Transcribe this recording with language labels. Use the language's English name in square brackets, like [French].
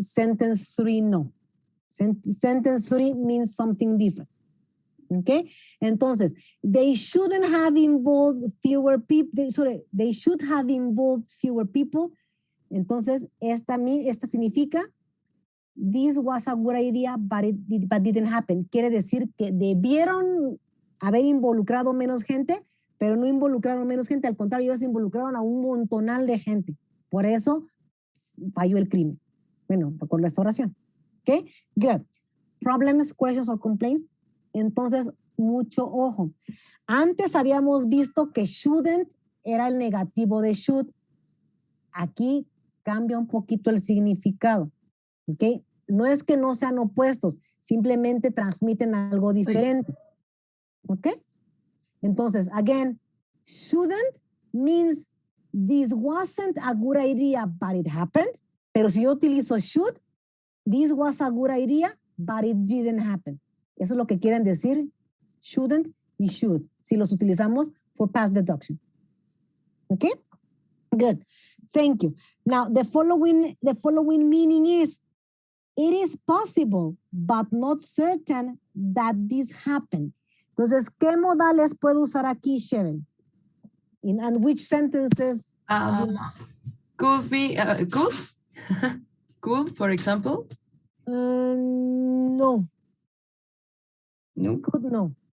[English] Sentence 3, no. Sentence 3 means something different. Okay? Entonces, they shouldn't have involved fewer people. They should have involved fewer people. [Spanish] Entonces, esta significa [English] this was a good idea, but didn't happen. [Spanish] Quiere decir que debieron haber involucrado menos gente, pero no involucraron menos gente. Al contrario, ellos involucraron a un montonal de gente. Por eso falló el crimen. Bueno, con esta oración. ¿Ok? Good. [English] Problems, questions, or complaints. [Spanish] Entonces, mucho ojo. Antes habíamos visto que shouldn't era el negativo de should. Aquí cambia un poquito el significado. ¿Ok? No es que no sean opuestos, simplemente transmiten algo diferente. ¿Ok? [English] Entonces, again, shouldn't means this wasn't a good idea, but it happened. [Spanish] Pero si yo utilizo [English] should, this was a good idea, but it didn't happen. [Spanish] Eso es lo que quieren decir shouldn't y should, si los utilizamos [English] for past deduction. [Spanish] ¿Ok? [English] Good. Thank you. Now, the following meaning is, it is possible, but not certain that this happened. [Spanish] Entonces, ¿qué modales puedo usar aquí, Sharon? [English] And which sentences? Could be, could? Could, for example? No. No? Could, no.